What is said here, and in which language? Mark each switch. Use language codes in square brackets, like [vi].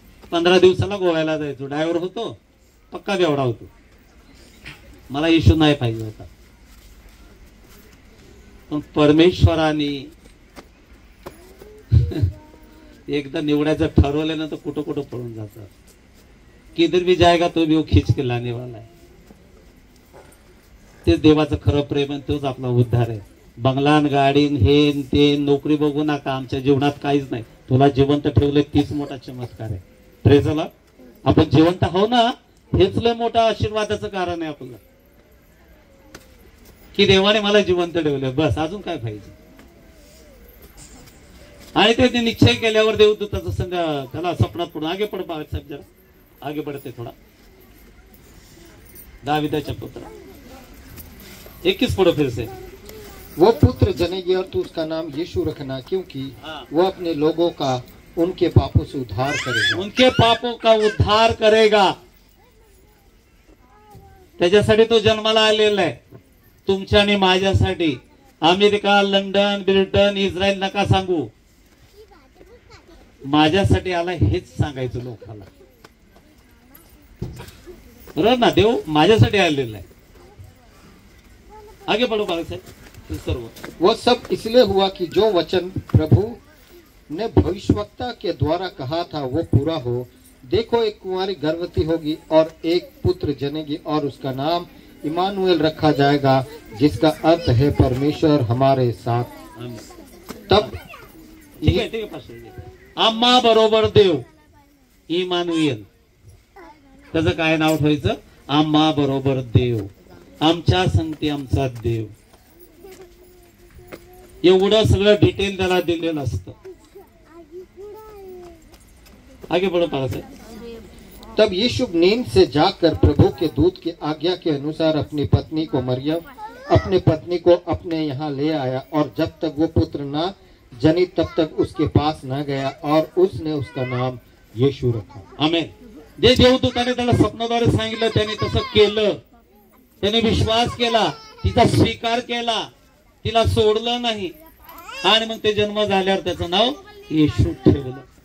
[mr] 15 दिवसाला गोव्याला जायचो. ड्रायव्हर होतो, पक्का बेवडा होतो. मला येशू नाही पाहिजे होता. पण परमेश्वराने एकदा निवडायचं ठरवल्यानंतर कुठं कुठं पळून जातात. [hi] किधर भी जाएगा तो भी वो खींच के लाने वाला है. [mr] तेच देवाचं खरं प्रेम आहे, तोच आपला उद्धार आहे. बंगलान गाडीन हे ते नोकरी बघू नका, आमच्या जीवनात काहीच नाही. तुला जिवंत ठेवले तीच मोठा चमत्कार आहे. [en] Praise the Lord. [mr] आपण जिवंत हो ना, हेच लय मोठा आशीर्वादाचं कारण आहे आपलं, की देवाने मला जिवंत ठेवले. बस अजून काय पाहिजे. आणि ते निश्चय केल्यावर देवदूताचं संघ त्याला स्वप्नात पडून [hi] आगे पड साहेब, जरा आगे बढ़ते थोड़ा. [mr] दाविदाच्या पुत्र 21 [hi] पढ़ो फिर से. वो पुत्र जनेगी और तू उसका नाम यीशु रखना, क्योंकि वो अपने लोगों का उनके पापों से उद्धार करेगा. उनके पापों का उद्धार करेगा. [mr] त्याच्यासाठी तो जन्माला आलेला आहे, तुमच्या आणि माझ्यासाठी. अमेरिका, लंडन, ब्रिटन, इस्रायल नका सांगू, माझ्यासाठी आला हेच सांगायचं लोकांना. बरोबर ना. देव माझ्यासाठी आलेला आहे. [hi] आगे बढ़ो बालक साहब. सर्व वो सब इसलिए हुआ कि जो वचन प्रभु ने भविष्यवक्ता के द्वारा कहा था वो पूरा हो. देखो एक कुंवारी गर्भवती होगी और एक पुत्र जनेगी और उसका नाम इमानुएल रखा जाएगा, जिसका अर्थ है परमेश्वर हमारे साथ. तब [mr] ठीक आहे पास्टर. आम्हा बरोबर देव, इमानुएल. त्याचं काय नाव ठेवायचं? आम्हा बरोबर देव, आमच्या संगती आमचा देव. एवढं सगळं डिटेल त्याला दिलेलं असतं. [hi] आगे बढ़ो पास. तब यीशु नींद से जाकर प्रभु के दूत की आज्ञा के अनुसार अपनी पत्नी को मरियम, अपने पत्नी को अपने यहाँ ले आया, और जब तक वो पुत्र ना जनी तब तक उसके पास न गया, और उसने उसका नाम यीशु रखा. आमेन. [mr] जे देवदूताने त्याला स्वप्नाद्वारे सांगितलं त्याने तसं केलं. त्याने विश्वास केला, तिचा स्वीकार केला, तिला सोडलं नाही. आणि मग ते जन्म झाल्यावर त्याचं नाव येशू ठेवलं.